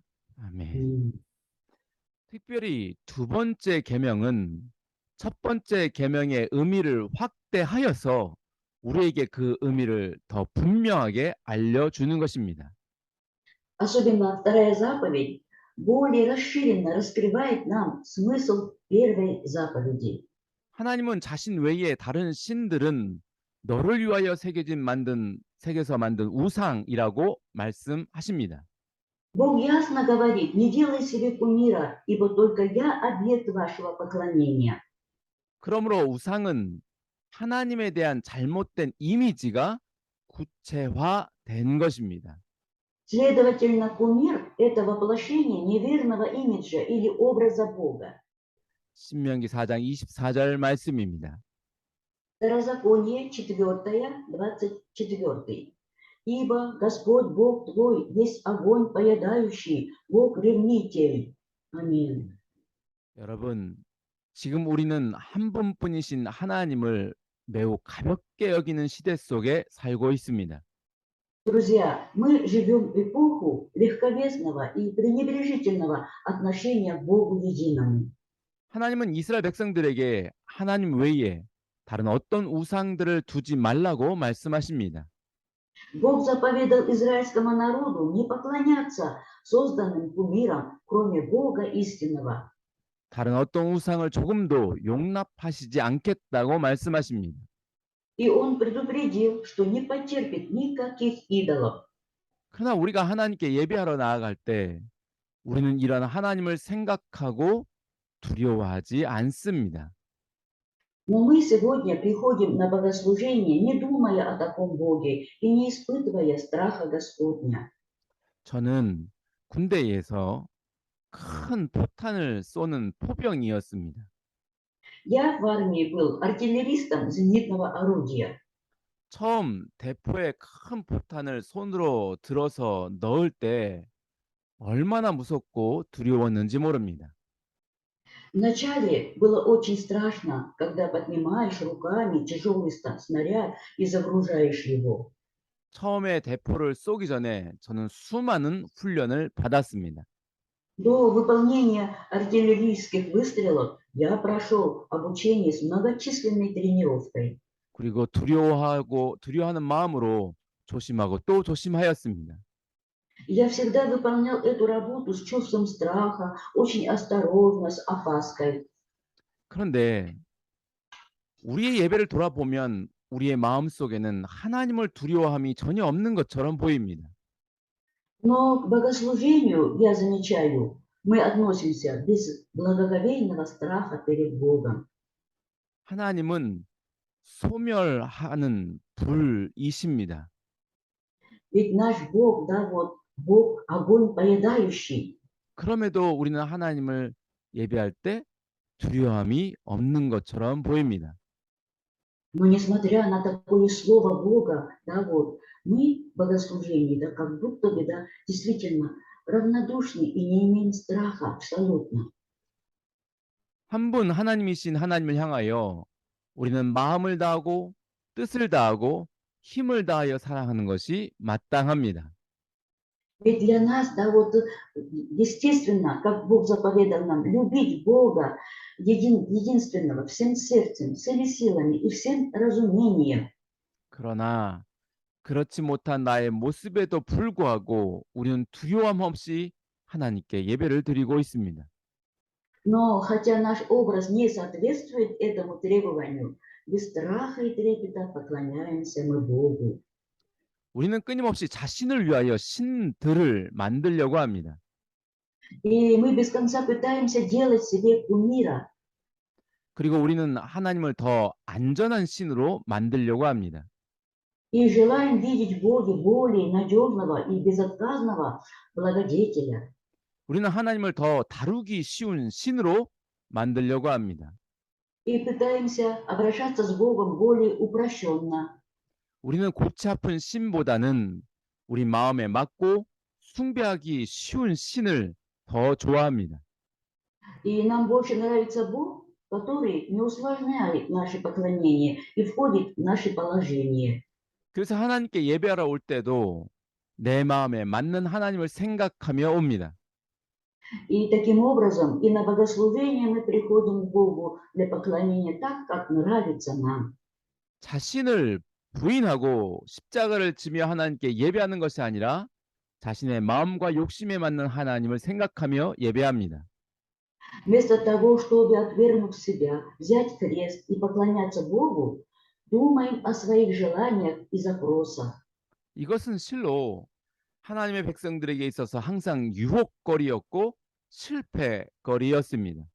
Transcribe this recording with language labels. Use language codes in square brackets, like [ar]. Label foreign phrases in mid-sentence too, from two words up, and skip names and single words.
[ko] 아멘. 특별히 두 번째 계명은 첫 번째 계명의 의미를 확대하여서 우리에게 그 의미를 더 분명하게 알려주는 것입니다. [ru] Особенно вторая заповедь более расширенно раскрывает нам смысл первой заповеди. [ko] 하나님은 자신 외에 다른 신들은 너를 위하여 새겨서 만든 우상이라고 말씀하십니다. [ru] Бог ясно говорит, не делай себе кумира, ибо только я объект вашего поклонения. [ko] 그러므로 우상은 하나님에 대한 잘못된 이미지가 구체화된 것입니다. [ru] Следовательно, кумир– это воплощение неверного имиджа или образа Бога. [ko] 신명기 4장 24절 말씀입니다. [ru] Второзаконие 4, 24. Ибо Господь Бог твой есть огонь поедающий, Бог-ревнитель. Аминь. [ko] 여러분, 지금 우리는 한 분뿐이신 하나님을 매우 가볍게 여기는 시대 속에 살고 있습니다. [ru] Друзья, мы живем в эпоху легковесного и пренебрежительного отношения к Богу единому. [ko] 하나님은 이스라엘 백성들에게 하나님 외에 다른 어떤 우상들을 두지 말라고 말씀하십니다. [ru] Бог заповедал израильскому народу не поклоняться созданным кумирам, кроме Бога истинного. [ko] 다른 어떤 우상을 조금도 용납하시지 않겠다고 말씀하십니다. [ru] И он предупредил, что не потерпит никаких идолов. [ko] 그러나 우리가 하나님께 예배하러 나아갈 때 우리는 이런 하나님을 생각하고 두려워하지 않습니다. [ru] Но мы сегодня приходим на богослужение, не думая о таком Боге и не испытывая страха Господня. [ko] 저는 군대에서 큰 포탄을 쏘는 포병이었습니다. [ru] Я в армии был артиллеристом зенитного орудия. [ko] 처음 대포에 큰 포탄을 손으로 들어서 넣을 때 얼마나 무섭고 두려웠는지 모릅니다. [ru] Вначале было очень страшно, когда поднимаешь руками тяжелый снаряд и загружаешь его. [ko] 처음에 대포를 쏘기 전에 저는 수많은 훈련을 받았습니다. [ru] До выполнения артиллерийских выстрелов я прошел обучение с многочисленной тренировкой. [ko] 그리고 두려워하는 마음으로 조심하고 또 조심하였습니다. [ru] Я всегда выполнял эту работу с чувством страха, очень осторожно, с опаской. [ko] 그런데 우리의 예배를 돌아보면 우리의 마음속에는 하나님을 두려워함이 전혀 없는 것처럼 보입니다. [ru] Но к богослужению, я замечаю, мы относимся без благоговейного страха перед Богом. [ko] 하나님은 소멸하는 불이십니다. [ru] Ведь наш Бог, да, вот Бог огонь поедающий. [ko] 그럼에도 우리는 하나님을 예배할 때 두려움이 없는 것처럼 보입니다. [ru] Но несмотря на такое слово Бога, да, вот, мы в богослужении, да, как будто бы, да, действительно равнодушны и не имеем страха абсолютно. [ko] 한 분 하나님이신 하나님을 향하여 우리는 마음을 다하고 뜻을 다하고 힘을 다하여 사랑하는 것이 마땅합니다. [ru] Ведь для нас, да, вот, естественно, как Бог заповедал нам, любить Бога единственного всем сердцем, всеми силами и всем разумением. [ko] 그러나 그렇지 못한 나의 모습에도 불구하고 우리는 두려움 없이 하나님께 예배를 드리고 있습니다. [ru] Но хотя наш образ не соответствует этому требованию, без страха и трепета поклоняемся мы Богу. [ko] 우리는 끊임없이 자신을 위하여 신들을 만들려고 합니다. [ru] И мы без конца пытаемся делать себе кумира. [ko] 그리고 우리는 하나님을 더 안전한 신으로 만들려고 합니다. [ru] И желаем видеть в Боге более надежного и безотказного благодетеля. [ko] 우리는 하나님을 더 다루기 쉬운 신으로 만들려고 합니다. [ru] И пытаемся обращаться с Богом более упрощенно. [ko] 우리는 골치 아픈 신보다는 우리 마음에 맞고 숭배하기 쉬운 신을 더 좋아합니다. [ru] И нам больше нравится Бог, который не усложняет наше поклонение и входит в наше положение. [ko] 그래서 하나님께 예배하러 올 때도 내 마음에 맞는 하나님을 생각하며 옵니다. [ru] И таким образом и на богослужение мы приходим к Богу для поклонения так, как нравится нам. [ko] 자신을 부인하고 십자가를 지며 하나님께 예배하는 것이 아니라 자신의 마음과 욕심에 맞는 하나님을 생각하며 예배합니다. [ru] Вместо того, чтобы, отвергнув себя, взять крест и поклоняться Богу, думаем о своих желаниях и запросах. [ko] 이것은 실로 하나님의 백성들에게 있어서 항상 유혹거리였고 실패거리였습니다.